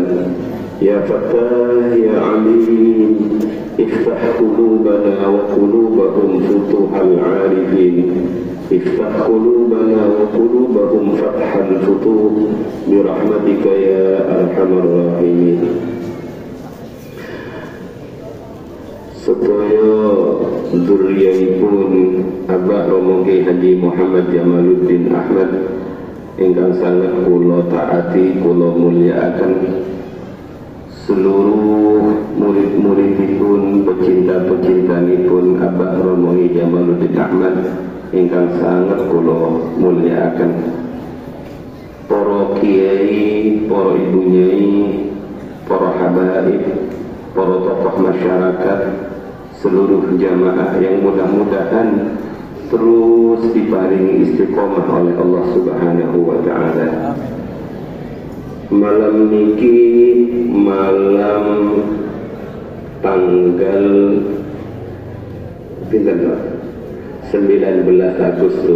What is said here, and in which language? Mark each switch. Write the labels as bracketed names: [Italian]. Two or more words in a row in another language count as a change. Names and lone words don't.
[Arabic] يا فتاح، يا عليم، افتح قلوبنا وقلوبهم فتوح العارفين. افتح قلوبنا وقلوبهم فتح الفتوح برحمتك يا أرحم الراحمين. [Javanese] Sedaya dzurriyaipun Abah Romo Ki Haji Muhammad Jamaluddin Ahmad ingkang sangat kula taati kula mulyakaken, seluruh murid-muridipun, pecinta-pecintanipun Abah Romo Ki Jamaluddin Ahmad ingkang sangat kula mulyakaken, para kiai, para ibu nyai, para habaib, para tokoh masyarakat, [Indonesian] seluruh jamaah yang mudah-mudahan terus [Javanese] diparingi istiqomah oleh Allah [Arabic] سبحانه وتعالى. [Javanese] Malam niki malam tanggal 19 Agustus.